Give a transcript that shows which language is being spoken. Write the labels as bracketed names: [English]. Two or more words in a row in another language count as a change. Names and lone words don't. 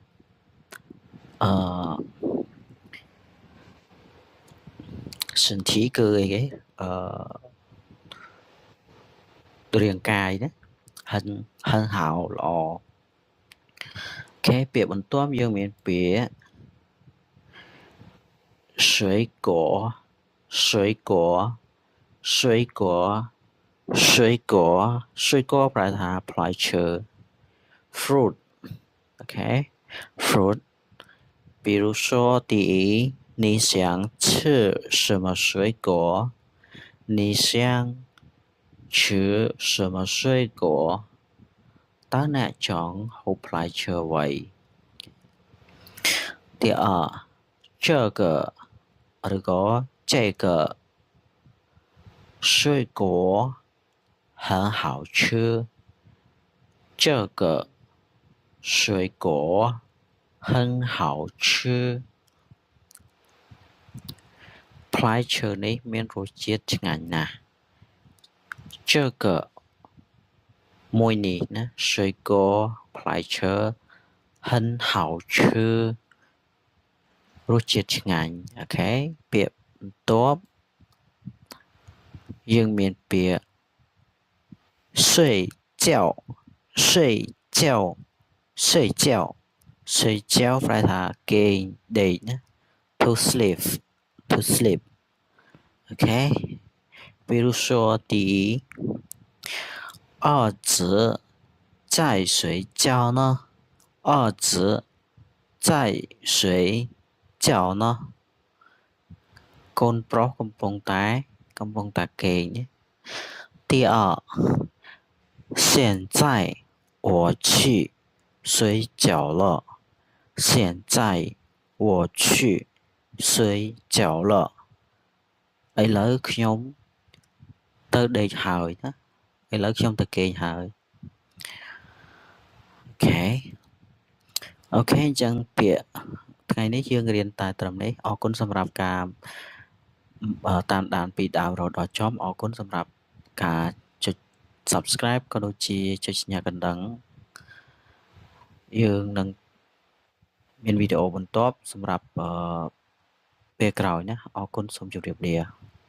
[Khmer] 身体គឺអីគេរាងកាយណា [Chinese] 很好 [Khmer] ល្អអូខេពាក្យបន្ទាប់យើងមានពាក្យ [Chinese] 水果 [Khmer] ប្រែថាផ្លែឈើ [Chinese] fruit អូខេ fruit 比如说第一你想吃什么水果你想吃什么水果 [Khmer] តើអ្នកចង់ហូបផ្លែឈើអ្វី [Chinese] 第二这个ឬក៏这个水果很好吃这个水果很好吃 [Khmer] ផ្លែឈើនេះមានរសជាតិឆ្ងាញ់ណាស់这个មួយនេះណា水果ផ្លែឈើ [Chinese] 很好吃 [Khmer] រសជាតិឆ្ងាញ់អូខេពាក្យបន្ទាប់យើងមានពាក្យ睡觉ប្រែថាគេងដេកណា [English] to sleep [Chinese] អូខេ比如说第一儿子在睡觉呢儿子在睡觉呢 [Khmer] កូនប្រុសកំពុងតែគេង [Chinese] 第二现在我去睡觉了现在我去睡觉了 [Khmer] ឥឡូវខ្ញុំទៅដេកហើយណា ឥឡូវខ្ញុំទៅគេងហើយអូខេអូខេអញ្ចឹងពាក្យថ្ងៃនេះយើងរៀនតែត្រឹមនេះអរគុណសម្រាប់ការតាមដានពីដើមរហូតដល់ចប់អរគុណសម្រាប់ការចុច Subscribe ក៏ដូចជាចុចសញ្ញាកណ្ដឹងយើងនឹងមានវីដេអូបន្ទាប់សម្រាប់ពេលក្រោយណាអរគុណសូមជម្រាបលា